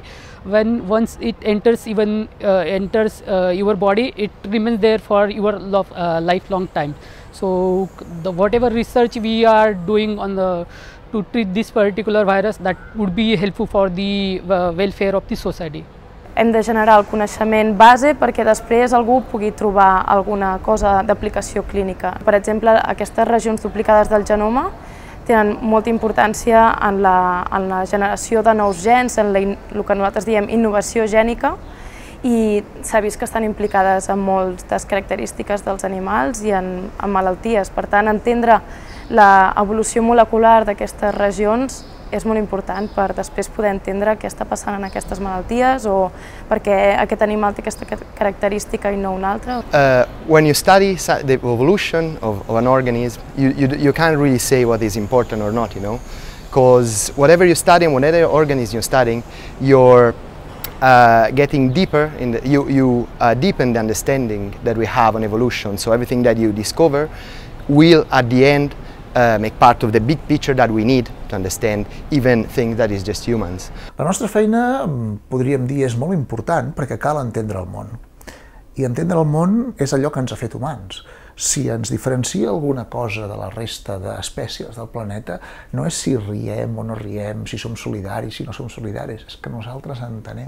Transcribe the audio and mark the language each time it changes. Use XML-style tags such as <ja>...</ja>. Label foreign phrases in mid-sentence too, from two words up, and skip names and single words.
<en>Once it enters your body, it remains there for your lifelong time. So whatever research we are doing to treat this particular virus, that would be helpful for the welfare of the society.</en> <ca>Hem de generar el coneixement base perquè després algú pugui trobar alguna cosa d'aplicació clínica. Per exemple, aquestes regions duplicades del genoma tenen molta importància en la generació de nous gens, en el que nosaltres diem innovació gènica, i s'ha vist que estan implicades en moltes característiques dels animals i en malalties. Per tant, entendre l'evolució molecular d'aquestes regions és molt important per després poder entendre què està passant en aquestes malalties o per què aquest animal té aquesta característica i no una altra.</ca> <en>When you study the evolution of an organism, you can't really say what is important or not, because whatever you study and whatever organism you're studying, you're getting deeper, you deepen the understanding that we have on evolution, so everything that you discover will at the end make part of the big picture that we need to understand even things that is just humans.</en> <ca>La nostra feina, podríem dir, és molt important perquè cal entendre el món. I entendre el món és allò que ens ha fet humans. Si ens diferencia alguna cosa de la resta d'espècies del planeta, no és si riem o no riem, si som solidaris, si no som solidaris, és que nosaltres entenem.</ca>